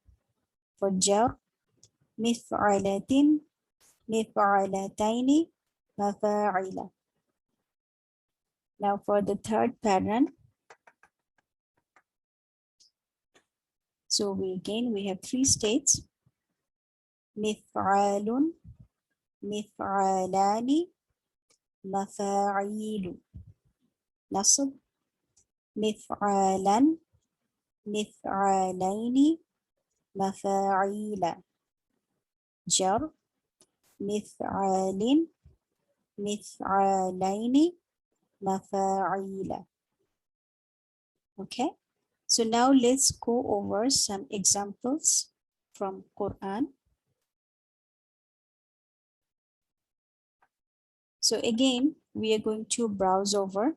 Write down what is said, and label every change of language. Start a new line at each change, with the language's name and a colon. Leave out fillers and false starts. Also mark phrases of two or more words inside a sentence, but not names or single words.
English: For jar,
Arabic: مِفْعَلَةٍ، مِفْعَلَتَيْنِ,
English: مفاعل. Now for the third pattern, so we have three states:
Arabic: مفعال, مفعلان, مفاعيل. نصب: مفعالا, مفعالين, مفاعيل. جر: مفعال, مفعالين, مفاعيل.
English: Okay, so now let's go over some examples from Quran. So again, we are going to browse over.